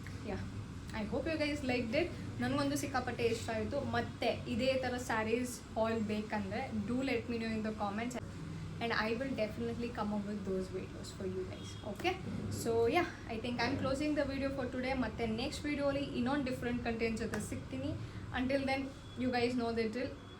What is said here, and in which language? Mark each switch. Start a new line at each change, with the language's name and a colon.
English: Yeah, I hope you guys like it.
Kannada: ನನಗೊಂದು ಸಿಕ್ಕಾಪಟ್ಟೆ ಇಷ್ಟ ಆಯಿತು. ಮತ್ತು ಇದೇ ಥರ ಸ್ಯಾರೀಸ್ ಹಾಲ್ ಬೇಕಂದರೆ
English: Do let me know in the comments. and I will definitely come up with those videos for you guys. Okay, so yeah, I think I'm closing the video for today.
Kannada: ಮತ್ತೆ next video ಅಲ್ಲಿ ಇನ್ನೊಂದು different content ಜೊತೆ ಸಿಗ್ತೀನಿ.
English: Until then, you guys know the drill.